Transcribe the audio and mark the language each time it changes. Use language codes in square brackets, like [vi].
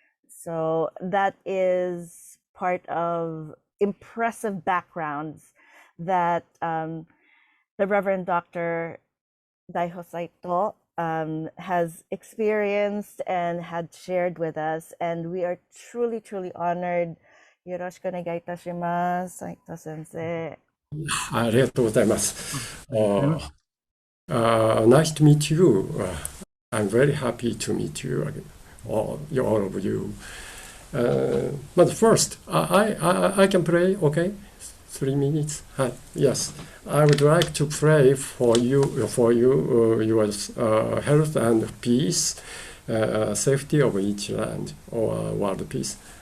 [en] So that is part of impressive backgrounds that the Reverend Dr. Daiho Saito has experienced and had shared with us. And we are truly, truly honored. [ja] Yoroshiku onegai itashimasu, Saito sensei. ありがとうございます。 [en] Nice to meet you. I'm very happy to meet you, all of you. But first, I can pray, okay? 3 minutes? Yes. I would like to pray for you, your health and peace, safety of each land or world peace.